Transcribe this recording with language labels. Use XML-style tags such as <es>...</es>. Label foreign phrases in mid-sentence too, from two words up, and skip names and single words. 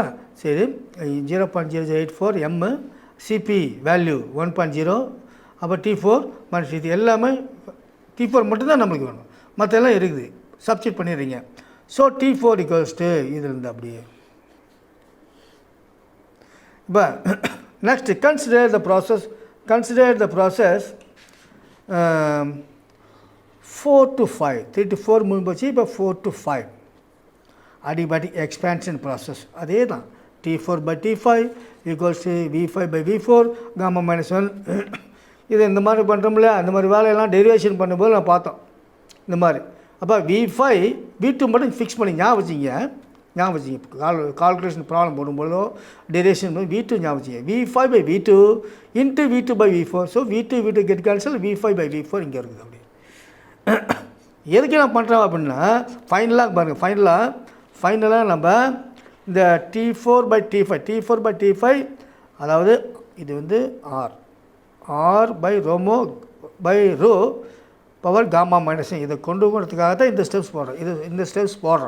<ta>சரி, 0.0084</ta> <en>m Cp value</en> <ta>1.0 அப்போ T4 - T3 எல்லாமே T4 மட்டும்தான் நம்மளுக்கு வேணும், மற்ற எல்லாம் இருக்குது சப்ஸ்டிட் பண்ணிடுறீங்க.</ta> <en>So T4 equals to</en> <ta>இதில் இருந்து அப்படியே. இப்போ</ta> <en>next consider the process 4 to 5 3 to 4</en> <ta>முடிஞ்சு போச்சு. இப்போ</ta> <en>4 to 5 adiabatic expansion process</en> <ta>அதே தான்.</ta> <en>T4/T5 equals V5/V4 gamma -1</en> <ta>இது இந்த மாதிரி பண்ணுறோம்ல, அந்த மாதிரி வேலையெல்லாம் டெரிவேஷன் பண்ணும்போது நான் பார்த்தோம் இந்த மாதிரி. அப்போ V5 V2 மட்டும் ஃபிக்ஸ் பண்ணி ஞாபகம் வச்சிங்க.</ta> <en>calculation problem</en> <ta>போடும்போதோ டெரிவேஷன் V2 ஞாபகம் வச்சிங்க.</ta> <en>V5/V2 into V2/V4. So V2 get cancel,</en> <ta>V5/V4 இங்கே இருக்குது. அப்படி எதுக்கு நான் பண்ணுறேன் அப்படின்னா ஃபைனலாக பாருங்கள், ஃபைனலாக நம்ம இந்த T4/T5 அதாவது இது வந்து</ta> <en>R/ρ power gamma minus</en> <ta>இதை கொண்டு போகிறதுக்காக தான் இந்த ஸ்டெப்ஸ் போடுறோம்.</ta>